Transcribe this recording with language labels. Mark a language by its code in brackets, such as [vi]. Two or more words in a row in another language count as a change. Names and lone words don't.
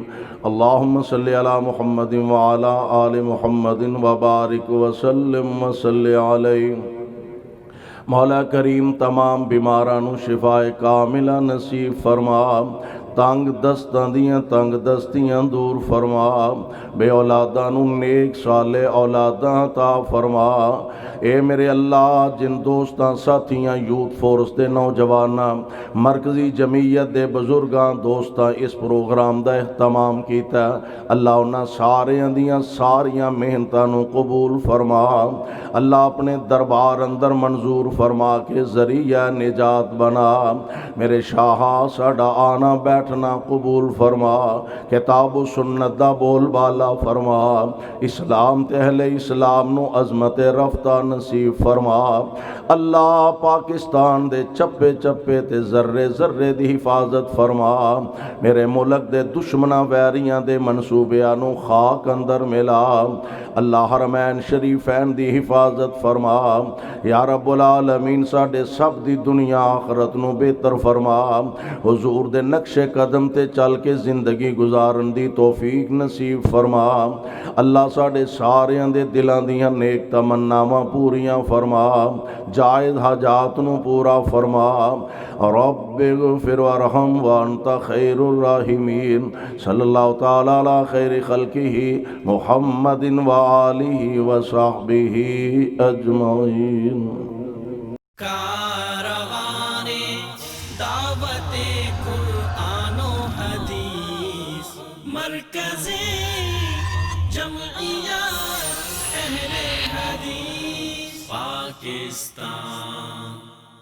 [ar] اللہم صلی علی محمد وعلی آل محمد وبارک وسلم وصلی علیہ. [pa] مولا کریم تمام بیمارانو شفاء کاملہ نصیب فرما تنگ دستاں دیاں تنگ دستیاں دور فرما بے اولاداں نو نیک صالح اولاداں عطا فرما. اے میرے اللہ جن دوستاں ساتھیاں یوتھ فورس دے نوجواناں مرکزی جمعیت دے بزرگاں دوستاں اس پروگرام دا اہتمام کیتا اللہ انہاں ساریاں دیاں ساریاں محنتاں نو قبول فرما. اللہ اپنے دربار اندر منظور فرما کے ذریعہ نجات بنا. میرے شاہا ساڈا آنا بیٹھ بیٹھنا قبول فرما، کتاب و سنت دا بول بالا فرما، اسلام تے اہل اسلام نو عظمت رفتہ نصیب فرما۔ اللہ پاکستان دے چپے چپے تے ذرے ذرے دی حفاظت فرما، میرے ملک دے دشمناں ویریاں دے منصوبیاں نو خاک اندر ملا، اللہ حرمین شریفین دی حفاظت فرما، [ar] یا رب العالمین [pa] ساڈے سب دی دنیا آخرت نو بہتر فرما، حضور دے نقش قدم تے چل کے زندگی گزارن دی توفیق نصیب فرما، اللہ ساڈے ساریاں دے دلاں دیاں نیک تمناواں پوریاں فرما، جائز حاجات نو پورا فرما، [ar] رب اغفر وارحم وانت خیر الراحمین، صلی اللہ تعالی علی خیر خلقہ محمد وآلہ وصحبہ اجمعین۔ کاروان دعوت قرآن و حدیث، مرکز جمعیت اہل حدیث پاکستان۔